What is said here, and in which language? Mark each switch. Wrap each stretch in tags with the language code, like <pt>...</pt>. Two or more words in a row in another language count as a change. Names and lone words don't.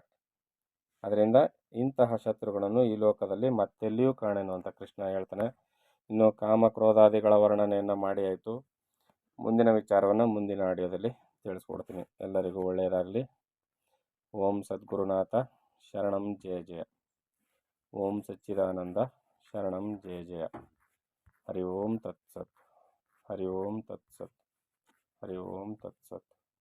<kn>ಅದರಿಂದ ಇಂತಹ ಶತ್ರುಗಳನ್ನು ಈ ಲೋಕದಲ್ಲಿ ಮತ್ತೆಲ್ಲಿಯೂ ಕಾಣೆನು ಅಂತ ಕೃಷ್ಣ ಹೇಳ್ತಾನೆ. ಇನ್ನು ಕಾಮಕ್ರೋಧಾದಿಗಳ ವರ್ಣನೆಯನ್ನು ಮಾಡಿ ಆಯಿತು. ಮುಂದಿನ ವಿಚಾರವನ್ನು ಮುಂದಿನ ಆಡಿಯೋದಲ್ಲಿ ತಿಳಿಸ್ಕೊಡ್ತೀನಿ. ಎಲ್ಲರಿಗೂ ಒಳ್ಳೆಯದಾಗಲಿ.</kn> <sa>ಓಂ ಸದ್ಗುರುನಾಥ ಶರಣಂ ಜಯ ಜಯ. ಓಂ ಸಚ್ಚಿದಾನಂದ ಶರಣಂ ಜಯ ಜಯ. ಹರಿ ಓಂ ತತ್ಸತ್. ಹರಿ ಓಂ ತತ್ಸತ್. ಹರಿ ಓಂ ತತ್ಸತ್.</sa>